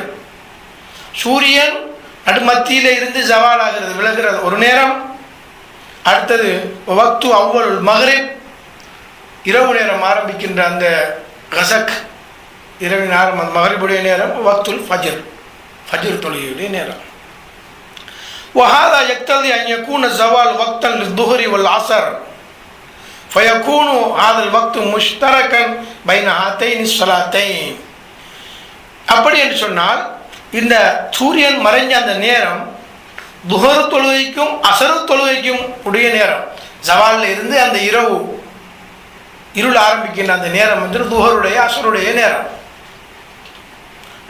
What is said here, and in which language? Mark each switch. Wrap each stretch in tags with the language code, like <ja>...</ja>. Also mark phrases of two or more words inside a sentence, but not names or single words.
<ta>சூரியன் நடுமத்தியில் இருந்து ஜவால் ஆகிறது, விலகிறது ஒரு நேரம். அடுத்தது</ta> <ar>وقت أول المغرب,</ar> <ta>இரவு நேரம் ஆரம்பிக்கின்ற அந்த கஸக், இரவின் ஆரம்பம் மஹ்ரிபுடைய நேரம்.</ta> <ar>وقت الفجر,</ar> <ta>ஃபஜ்ர் தொழுகையுடைய நேரம்.</ta> <ar>وهذا يقتضي أن يكون الزوال وقتا للظهر والعصر فيكون هذا الوقت مشتركا بين هاتين الصلاتين.</ar> <ta>அப்படி என்று சொன்னால் இந்த சூரியன் மறைஞ்ச அந்த நேரம் துஹர் தொழுகைக்கும் அசர் தொழுகைக்கும் உடைய நேரம். ஜவாலில் இருந்து அந்த இரவு இருள் ஆரம்பிக்கின்ற அந்த நேரம் வந்து துஹருடைய அசருடைய நேரம்.</ta>